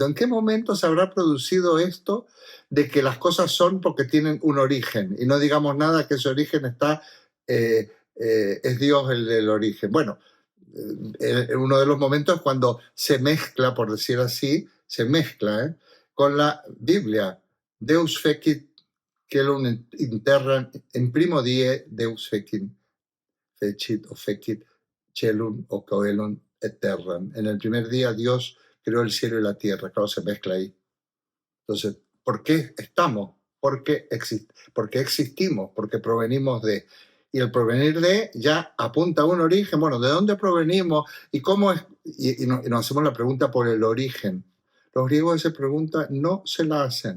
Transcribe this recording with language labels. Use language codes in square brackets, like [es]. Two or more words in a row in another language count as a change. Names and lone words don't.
[es] ¿En qué momento se habrá producido esto de que las cosas son porque tienen un origen y no digamos nada que ese origen está es Dios el del origen. Bueno, uno de los momentos es cuando se mezcla, por decir así, se mezcla con la Biblia. [la] Deus fecit celum in terra in primo die Deus fecit o fecit celum o coelum et terram. [es] En el primer día Dios creó el cielo y la tierra. Claro, se mezcla ahí. Entonces, ¿por qué estamos? Porque existimos, porque provenimos de. Y el provenir de ya apunta a un origen. Bueno, ¿de dónde provenimos? ¿Y cómo es? Y nos hacemos la pregunta por el origen. Los griegos esa pregunta no se la hacen.